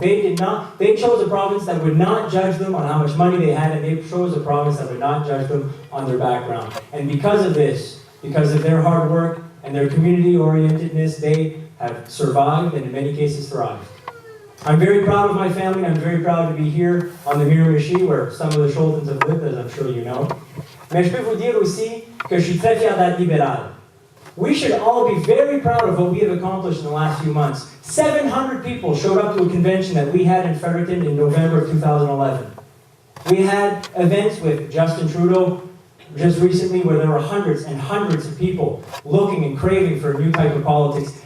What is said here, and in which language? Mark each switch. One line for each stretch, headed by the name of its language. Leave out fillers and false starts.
English: They chose a province that would not judge them on how much money they had, and they chose a province that would not judge them on their background. And because of this, because of their hard work and their community-orientedness, they have survived and in many cases thrived. I'm very proud of my family. I'm very proud to be here on the Miramichi, where some of the Scholtens have lived, as I'm sure you know.
French: Mais je peux vous dire aussi que je suis très fier d'être libéral.
English: We should all be very proud of what we have accomplished in the last few months. 700 people showed up to a convention that we had in Fredericton in November of 2011. We had events with Justin Trudeau just recently where there were hundreds and hundreds of people looking and craving for a new type of politics.